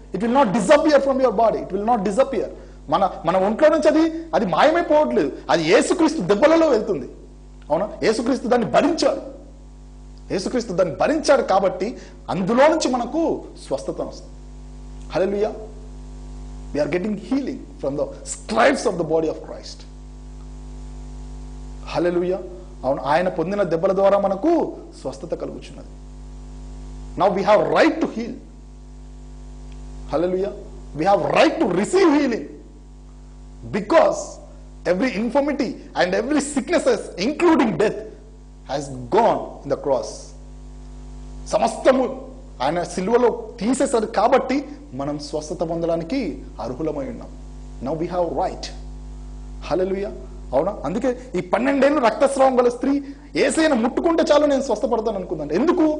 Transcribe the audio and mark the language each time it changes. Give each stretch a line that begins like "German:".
English: It will not disappear from your body. It will not disappear.
Telugu: మన ఒంట్లో నుంచి అది మాయమైపోవట్లేదు. అది యేసుక్రీస్తు దెబ్బలలో వెళ్తుంది. అవునా? యేసుక్రీస్తు దాన్ని భరించాడు. యేసుక్రీస్తు దాన్ని భరించాడు కాబట్టి అందులో నుంచి మనకు స్వస్థత వస్తుంది. హల్లెలూయా.
English: We are getting healing from the stripes of the body of Christ.
Telugu: హల్లెలూయా. అవును, ఆయన పొందిన దెబ్బల ద్వారా మనకు స్వస్థత కలుగుచున్నది.
English: Now we have right to heal. Hallelujah. We have right to receive healing because every infirmity and every sicknesses including death has gone in the cross.
Telugu: సమస్తము ఆయన సిలువలో తీసేశారు కాబట్టి మనం స్వస్థత పొందడానికి అర్హులమై ఉన్నాం.
English: Now we have right.
Telugu: హల్లెలూయా. అవునా? అందుకే ఈ 12 ఏళ్ళు రక్తస్రావం గల స్త్రీ యేసయ్యను ముట్టుకుంటే చాలు నేను స్వస్థపడతాను అనుకుందాను. ఎందుకు?